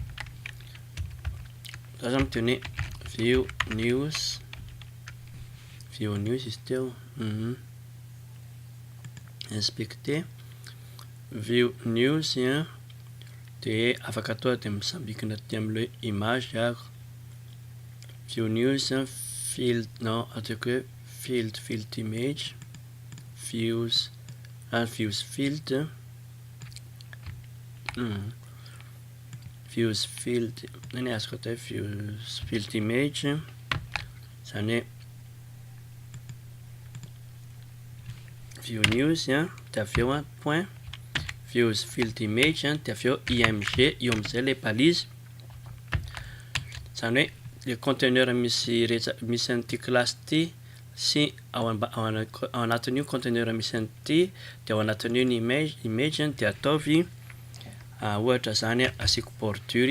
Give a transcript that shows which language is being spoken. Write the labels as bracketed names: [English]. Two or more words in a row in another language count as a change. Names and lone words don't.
[Malagasy] za zany miteny hoe [English] view news [Malagasy] izy teo inspecter [English] view news [Malagasy] dia afaka atao dia misambikina aty amin'le image ako [English] view news field [Malagasy] non ataoko hoe [English] field image views field views field [Malagasy] neny azoko atao hoe [English] views field [Malagasy] image zany hoe [English] view news [Malagasy] dia avy eo [English] point views field image [Malagasy] dia avy eo img io amizay le balise zany hoe le conteneur misy an'ity classe ty sy ao anatin'io conteneur misy an'ity dia ao anatin'io ny image dia ataovy ohatra zany asiako bordure